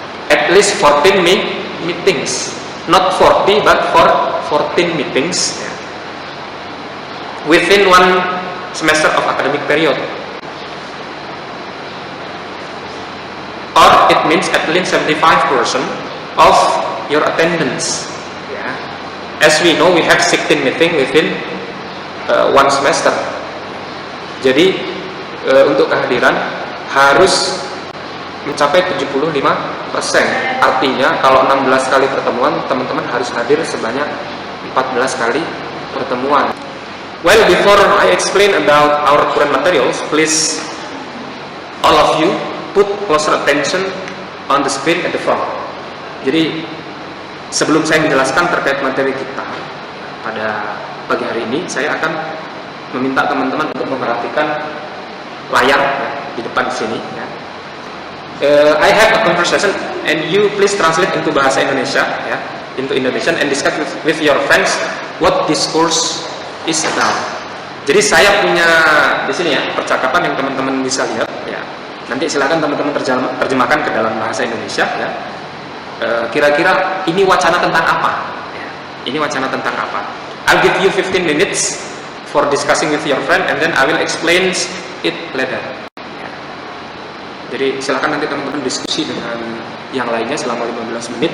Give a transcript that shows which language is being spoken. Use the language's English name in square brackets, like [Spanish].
[English] At least 14 meetings, not 40 but 14 meetings within 1 semester of academic period. Or it means at least 75% of your attendance. As we know, we have 16 meetings within 1 semester. [Indonesian] Jadi untuk kehadiran harus mencapai 75%. Artinya kalau 16 kali pertemuan, teman-teman harus hadir sebanyak 14 kali pertemuan. [English] Well, before I explain about our current materials, please all of you put closer attention on the screen at the front. [Indonesian] Jadi sebelum saya menjelaskan terkait materi kita pada pagi hari ini, saya akan meminta teman-teman untuk memperhatikan layar di depan sini. [English] I have a conversation and you please translate into bahasa Indonesia, into Indonesian, and discuss with your friends what this course is about. [Indonesian] Jadi saya punya di sini ya percakapan yang teman-teman bisa lihat. Nanti silakan teman-teman terjemahkan ke dalam bahasa Indonesia. Kira-kira ini wacana tentang apa? Ini wacana tentang apa? [English] I'll give you 15 minutes for discussing with your friend and then I will explain it later. [Indonesian] Jadi silakan nanti teman-teman diskusi dengan yang lainnya selama 15 menit.